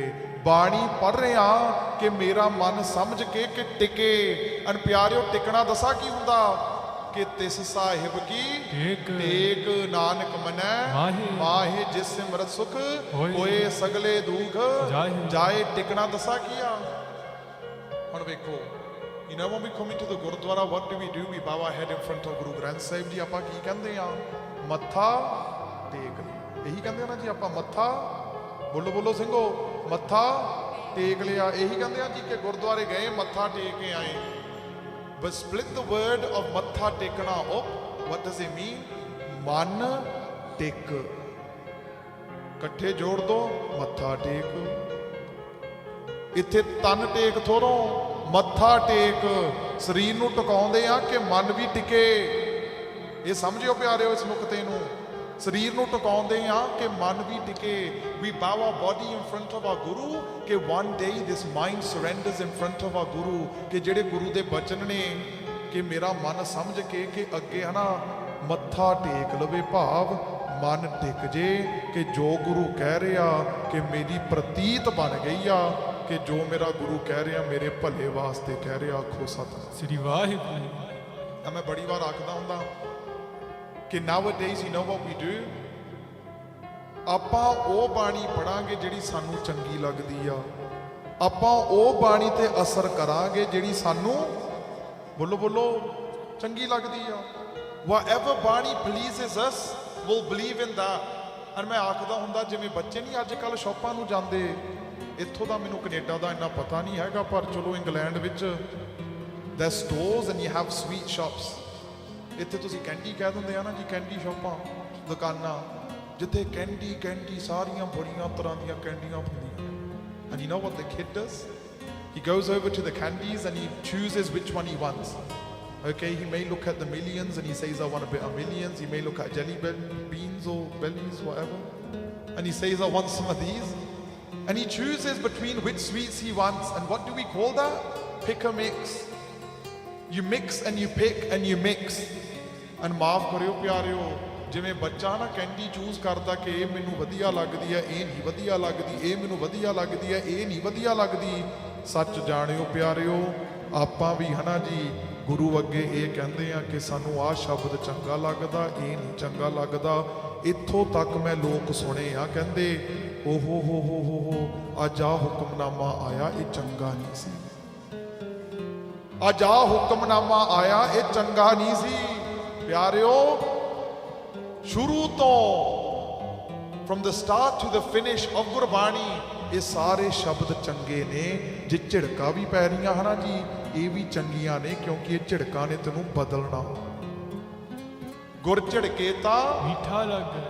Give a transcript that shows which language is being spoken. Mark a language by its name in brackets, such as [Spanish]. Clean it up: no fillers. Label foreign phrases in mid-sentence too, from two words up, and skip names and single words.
[Punjabi] ਬਾਣੀ ਪੜ੍ਹ ਰਿਹਾ ਕਿ ਮੇਰਾ ਮਨ ਸਮਝ ਕੇ ਕਿ ਟਿਕੇ। ਅਨ ਪਿਆਰਿਓ, ਟਿਕਣਾ ਦੱਸਾਂ ਕੀ ਹੁੰਦਾ, ਕਿ ਤਿਸ ਸਾਹਿਬ ਕੀ ਟੇਕ, ਨਾਨਕ ਮਨੈ ਮਾਹੇ, ਜਿਸ ਸਿਮਰਤ ਸੁਖ ਹੋਏ ਸਗਲੇ ਦੁਖ ਜਾਏ। ਟਿਕਣਾ ਦੱਸਾਂ ਕੀ ਆ? ਹੁਣ ਵੇਖੋ, [English] you know when we come into the Gurudwara, what do? We bow our head in front of Guru Granth Sahib ji। [Punjabi] ਆਪਾਂ ਕੀ ਕਹਿੰਦੇ ਆ? ਮੱਥਾ ਟੇਕ ਲਿਆ। ਇਹੀ ਕਹਿੰਦੇ ਆ ਨਾ ਜੀ ਆਪਾਂ, ਮੱਥਾ ਬੋਲੋ ਬੋਲੋ ਸਿੰਘੋ, ਮੱਥਾ ਟੇਕ ਲਿਆ। ਇਹੀ ਕਹਿੰਦੇ ਆ ਜੀ ਕਿ ਗੁਰਦੁਆਰੇ ਗਏ, ਮੱਥਾ ਟੇਕ ਕੇ ਆਏ। [English] But split the word of [Punjabi] ਮੱਥਾ ਟੇਕਣਾ [English] up. What does it mean? [Punjabi] ਮਨ ਟੇਕ, ਇਕੱਠੇ ਜੋੜ ਦੋ, ਮੱਥਾ ਟੇਕ। ਇੱਥੇ ਤਨ ਟੇਕ ਥੋੜੋ, ਮੱਥਾ ਟੇਕ। ਸਰੀਰ ਨੂੰ ਟਿਕਾਉਂਦੇ ਆ ਕਿ ਮਨ ਵੀ ਟਿਕੇ। ਇਹ ਸਮਝਿਓ ਪਿਆਰਿਓ ਇਸ ਨੁਕਤੇ ਨੂੰ। ਸਰੀਰ ਨੂੰ ਟਿਕਾਉਂਦੇ ਆ ਕਿ ਮਨ ਵੀ ਟਿਕੇ। [English] We bow our body in front of our Guru, [Punjabi] ਕਿ [English] one day this mind surrenders in front of our Guru, [Punjabi] ਕਿ ਜਿਹੜੇ ਗੁਰੂ ਦੇ ਬਚਨ ਨੇ, ਕਿ ਮੇਰਾ ਮਨ ਸਮਝ ਕੇ ਕਿ ਅੱਗੇ ਹਨਾ ਮੱਥਾ ਟੇਕ ਲਵੇ, ਭਾਵ ਮਨ ਟਿਕ ਜੇ ਕਿ ਜੋ ਗੁਰੂ ਕਹਿ ਰਿਹਾ, ਕਿ ਮੇਰੀ ਪ੍ਰਤੀਤ ਬਣ ਗਈ ਆ ਕਿ ਜੋ ਮੇਰਾ ਗੁਰੂ ਕਹਿ ਰਿਹਾ ਮੇਰੇ ਭਲੇ ਵਾਸਤੇ ਕਹਿ ਰਿਹਾ। ਆਖੋ ਸਤਿ ਸ੍ਰੀ ਵਾਹਿਗੁਰੂ। ਮੈਂ ਬੜੀ ਵਾਰ ਆਖਦਾ ਹੁੰਦਾ ਕਿ [English] nowadays you know what we do, [Punjabi] ਆਪਾਂ ਉਹ ਬਾਣੀ ਪੜਾਂਗੇ ਜਿਹੜੀ ਸਾਨੂੰ ਚੰਗੀ ਲੱਗਦੀ ਆ। ਆਪਾਂ ਉਹ ਬਾਣੀ ਤੇ ਅਸਰ ਕਰਾਂਗੇ ਜਿਹੜੀ ਸਾਨੂੰ, ਬੋਲੋ ਬੋਲੋ, ਚੰਗੀ ਲੱਗਦੀ ਆ। [English] whatever ਬਾਣੀ pleases us, we'll believe in that। [Punjabi] ਔਰ ਮੈਂ ਆਖਦਾ ਹੁੰਦਾ, ਜਿਵੇਂ ਬੱਚੇ ਨਹੀਂ ਅੱਜ ਕੱਲ੍ਹ ਸ਼ੌਪਾਂ ਨੂੰ ਜਾਂਦੇ, ਇੱਥੋਂ ਦਾ ਮੈਨੂੰ ਕੈਨੇਡਾ ਦਾ ਇੰਨਾ ਪਤਾ ਨਹੀਂ ਹੈਗਾ, ਪਰ ਚਲੋ ਇੰਗਲੈਂਡ ਵਿੱਚ [English] there stores and you have sweet shops। [Punjabi] ਇੱਥੇ ਤੁਸੀਂ ਕੈਂਡੀ ਕਹਿ ਦਿੰਦੇ ਆ ਨਾ ਜੀ, ਕੈਂਡੀ ਸ਼ੌਪਾਂ, ਦੁਕਾਨਾਂ, ਜਿੱਥੇ ਕੈਂਡੀ ਕੈਂਡੀ ਸਾਰੀਆਂ ਬੜੀਆਂ ਤਰ੍ਹਾਂ ਦੀਆਂ ਕੈਂਡੀਆਂ ਹੁੰਦੀਆਂ। [English] And you know what the kid does? He goes over to the candies and he chooses which one he wants. Okay, he may look at the millions and he says, I want a bit of millions. He may look at jelly beans or bellies, whatever, and he says, I want some of these. And he chooses between which sweets he wants. And what do we call that? Pick a mix. You mix and you pick and you mix. [Punjabi] And ਮਾਫ ਕਰਿਓ ਪਿਆਰਿਓ, ਜਿਵੇਂ ਬੱਚਾ ਨਾ ਕੈਂਡੀ ਚੂਜ਼ ਕਰਦਾ ਕਿ ਇਹ ਮੈਨੂੰ ਵਧੀਆ ਲੱਗਦੀ ਹੈ, ਇਹ ਨਹੀਂ ਵਧੀਆ ਲੱਗਦੀ, ਇਹ ਮੈਨੂੰ ਵਧੀਆ ਲੱਗਦੀ ਹੈ, ਇਹ ਨਹੀਂ ਵਧੀਆ ਲੱਗਦੀ। ਸੱਚ ਜਾਣਿਓ ਪਿਆਰਿਓ, ਆਪਾਂ ਵੀ ਹਨਾ ਜੀ ਗੁਰੂ ਅੱਗੇ ਇਹ ਕਹਿੰਦੇ ਆ ਕਿ ਸਾਨੂੰ ਆਹ ਸ਼ਬਦ ਚੰਗਾ ਲੱਗਦਾ, ਇਹ ਨਹੀਂ ਚੰਗਾ ਲੱਗਦਾ। ਇੱਥੋਂ ਤੱਕ ਮੈਂ ਲੋਕ ਸੁਣੇ ਆ ਕਹਿੰਦੇ ਓਹੋ ਹੋ ਅੱਜ ਆਹ ਹੁਕਮਨਾਮਾ ਆਇਆ, ਇਹ ਚੰਗਾ ਨਹੀਂ ਸੀ। ਅੱਜ ਆਹ ਹੁਕਮਨਾਮਾ ਆਇਆ, ਇਹ ਚੰਗਾ ਨਹੀਂ ਸੀ। ਪਿਆਰਿਓ, ਸ਼ੁਰੂ ਤੋਂ [English] from the start to the finish of [Punjabi] ਗੁਰਬਾਣੀ ਇਹ ਸਾਰੇ ਸ਼ਬਦ ਚੰਗੇ ਨੇ। ਜੇ ਝਿੜਕਾਂ ਵੀ ਪੈ ਰਹੀਆਂ ਹਨਾ ਜੀ, ਇਹ ਵੀ ਚੰਗੀਆਂ ਨੇ, ਕਿਉਂਕਿ ਇਹ ਝਿੜਕਾਂ ਨੇ ਤੈਨੂੰ ਬਦਲਣਾ। ਗੁਰ ਝਿੜਕੇ ਤਾਂ ਮੀਠਾ ਲਗ ਗਿਆ।